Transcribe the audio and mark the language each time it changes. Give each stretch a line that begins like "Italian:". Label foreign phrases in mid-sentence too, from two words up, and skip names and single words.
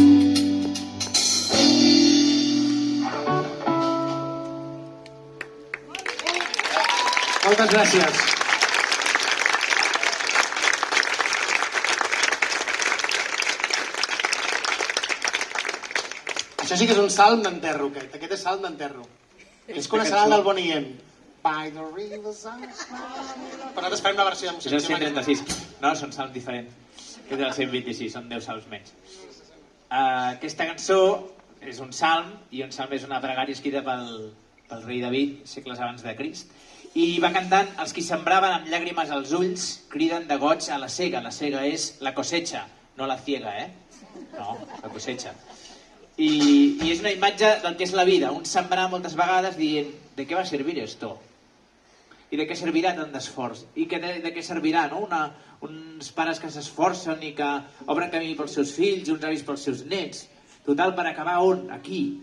Catalan: Moltes gràcies. Això sí que és un salm d'enterro, aquest. Aquest és salm d'enterro. Ells coneixeran el Bonnie M.
English: By the rivers of...
Catalan: Però nosaltres farem la versió de música. És el 136. No, són salms diferents. Aquest és el 126, són 10 salms menys. Aquesta cançó és un salm, i un salm és una pregària escrita pel rei David, segles abans de Crist, i va cantant: els qui sembraven amb llàgrimes als ulls criden de goig a la sega. La sega és
Spanish: la cosecha,
Catalan: no
Spanish: la ciega,
Catalan: no,
Spanish: la cosecha.
Catalan: I és una imatge del que és la vida, un sembrar moltes vegades dient: de què va servir esto? I de què servirà tant d'esforç? I de què servirà, no? Uns pares que s'esforcen i que obren camí pels seus fills, uns avis pels seus nets. Total, per acabar on? Aquí.